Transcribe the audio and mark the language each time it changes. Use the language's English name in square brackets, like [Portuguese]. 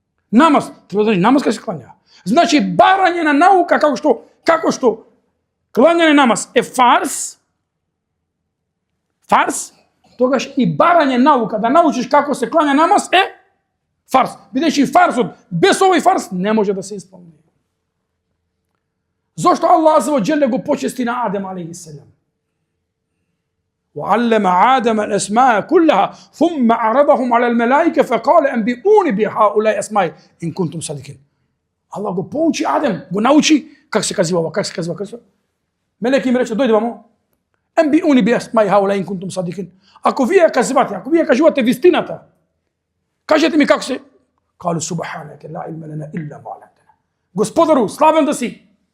[Macedonian] Намаз, треба да знаеш намаз как се клања. Значи барање на наука како што клањање намаз е фарз, тогаш и барање наука да научиш како се клања намаз е фарз. Бидејќи фарзот без овој фарз не може да се исполни. Зошто Аллах азza wa jalla го почести на Адем алейхи селам? [Arabic] وعلم آدم الأسماء كلها ثم عرضهم على الملائكة فقال أنبئوني بهؤلاء أسماء إن كنتم صادقين. [Macedonian] Allah го поучи Адем, го научи как се казва ова, как се казва. Мелеки им рече, дојде вамо. [Arabic] Анбиуни би асмаи хаулаи ин кунтум садикин. [Macedonian] Ако вие кажувате вистината, Кажете ми како се? [Arabic] Калу субханаке ла илма лана илла ма алламтана. [Macedonian] Господару, славен да си.